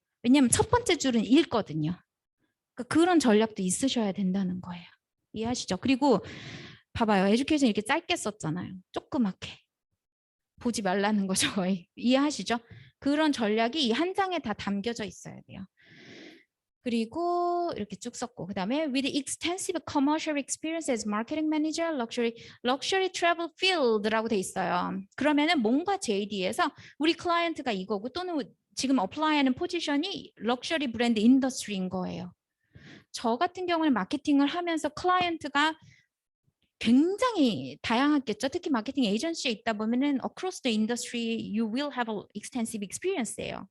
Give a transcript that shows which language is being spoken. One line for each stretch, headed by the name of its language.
Korean: 왜냐하면 첫 번째 줄은 읽거든요. 그러니까 그런 전략도 있으셔야 된다는 거예요. 이해하시죠? 그리고 봐봐요. 에듀케이션 이렇게 짧게 썼잖아요. 조그맣게. 보지 말라는 거죠. 거의. 이해하시죠? 그런 전략이 이 한 장에 다 담겨져 있어야 돼요. 그리고 이렇게 쭉 썼고 그다음에
English: with extensive commercial experience as marketing manager, luxury travel field라고 돼 있어요.
Korean: 그러면은 뭔가 JD에서 우리 클라이언트가 이거고 또는 지금 어플라이하는 포지션이 럭셔리 브랜드 인더스트리인 거예요. 저 같은 경우는 마케팅을 하면서 클라이언트가 굉장히 다양하겠죠. 특히 마케팅 에이전시에 있다 보면은
English: across the industry you will have extensive experience예요.